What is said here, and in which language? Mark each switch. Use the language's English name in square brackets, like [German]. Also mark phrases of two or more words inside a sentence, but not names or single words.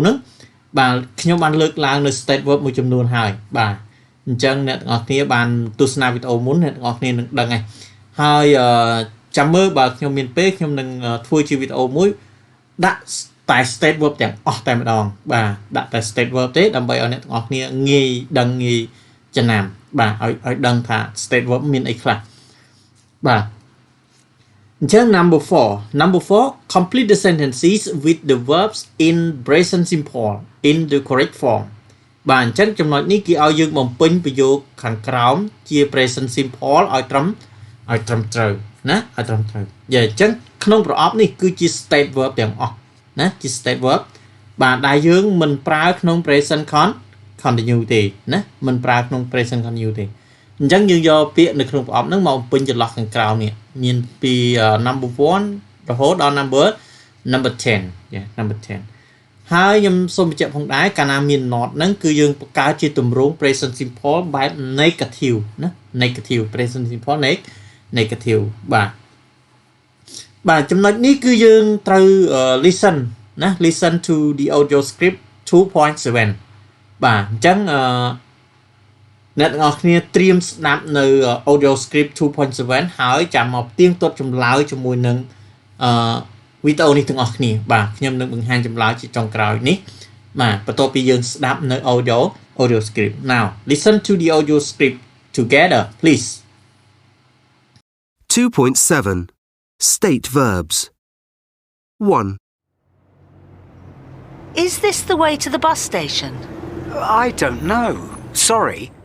[Khmer] ហ្នឹងបាទខ្ញុំបានលើកឡើងនៅ [English] state verb [Khmer] មួយចំនួនហើយបាទអញ្ចឹងអ្នកទាំងអស់គ្នាបានទស្សនាវីដេអូមុនអ្នកទាំងអស់គ្នានឹងដឹងហើយចាំមើលបើខ្ញុំមានពេលខ្ញុំនឹងធ្វើជាវីដេអូមួយដាក់តែ [English] state verb [Khmer] ទាំងអស់តែម្ដងបាទដាក់តែ [English] state verb [Khmer] ទេដើម្បីឲ្យអ្នកទាំងអស់គ្នាងាយដឹងងាយចំណាំបាទឲ្យដឹងថា [English] state verb [Khmer] មានអី ខ្លះបាទអញ្ចឹង [English] number 4 complete the sentences with the verbs in present simple in the correct form [Khmer] បាទអញ្ចឹងចំណុចនេះ គេឲ្យយើងបំពេញប្រយោគខាងក្រោមជា [English] present simple [Khmer] ឲ្យត្រឹមត្រូវណាឲ្យត្រឹមត្រូវយ៉ាអញ្ចឹងក្នុងប្រអប់នេះគឺជា [English] state verb [Khmer] ទាំងអស់ណាជា [English] state verb [Khmer] បាទដែលយើងមិនប្រើក្នុង [English] present continuous [Khmer] ទេណាមិនប្រើក្នុង [English] present continuous [Khmer] ទេអញ្ចឹងយើងយកពាក្យនៅក្នុងប្រអប់ហ្នឹងមកបំពេញចន្លោះខាងក្រោមនេះមានពី number 1 រហូតដល់ number [English] 10 yeah number 10 [Khmer] ហើយខ្ញុំសូមបញ្ជាក់ផងដែរកាលណាមាន not ហ្នឹងគឺយើងបង្កើតជាទម្រង់ [English] present simple [Khmer] បែប negative ណា [English] negative present simple negative [Khmer] បាទចំណុចនេះគឺយើងត្រូវ [English] listen to the audio script 2.7 [Khmer] បាទអញ្ចឹងអ្នកទាំងអស់គ្នាត្រៀមស្ដាប់នៅ [English] audio script 2.7 [Khmer] ហើយចាំមកផ្ទៀងទាត់ចម្លើយជាមួយនឹងវីដេអូនេះទាំងអស់គ្នាបាទខ្ញុំនឹងបង្ហាញចម្លើយជាចុងក្រោយនេះបាទបន្ទាប់ពីយើងស្ដាប់នៅ [English] audio script now listen to the audio script together please 2.7 State verbs 1 Is this the way to the bus station? I don't know. Sorry.